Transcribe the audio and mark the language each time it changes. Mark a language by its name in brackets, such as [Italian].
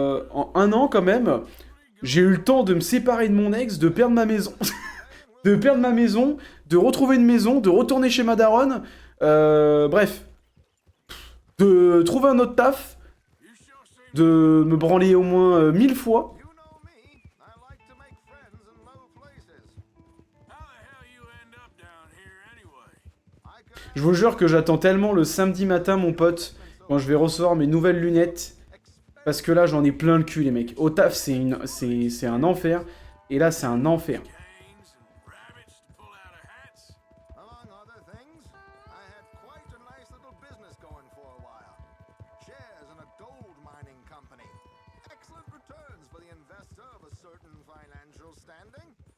[French] En 1 an, quand même, j'ai eu le temps de me séparer de mon ex, de perdre ma maison. De perdre ma maison, de retrouver une maison, de retourner chez ma daronne. Bref. De trouver un autre taf. De me branler au moins 1000 fois. [English] You know me. I like to make friends in low places. How the hell you end up down here anyway? I could [French] Je vous jure que j'attends tellement le samedi matin, mon pote, quand je vais recevoir mes nouvelles lunettes. Parce que là, j'en ai plein le cul, les mecs. Au taf, c'est un enfer. Et là, c'est un enfer. [English] Canes and rabbits to pull out of hats? Among other things, I had quite a nice little business going for a while. Shares in a gold mining company. Excellent returns for the investor of a certain financial standing.